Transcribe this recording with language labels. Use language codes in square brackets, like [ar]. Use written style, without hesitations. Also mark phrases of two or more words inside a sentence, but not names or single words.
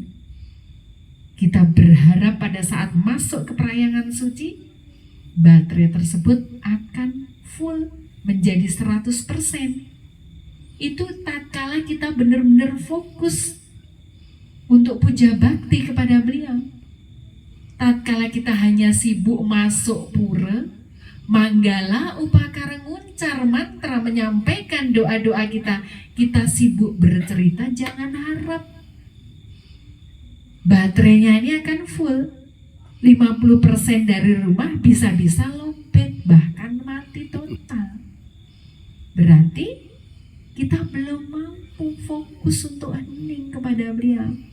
[id] Kita berharap pada saat masuk ke perayangan suci, baterai tersebut akan full menjadi 100%. Itu tatkala kita benar-benar fokus untuk puja bakti kepada beliau. Tatkala kita hanya sibuk masuk pura, manggala, upakara, nguncar mantra, menyampaikan doa-doa kita, kita sibuk bercerita, jangan harap baterainya ini akan full. 50% dari rumah bisa-bisa lobet, bahkan mati total. Berarti kita belum mampu fokus untuk hening kepada beliau.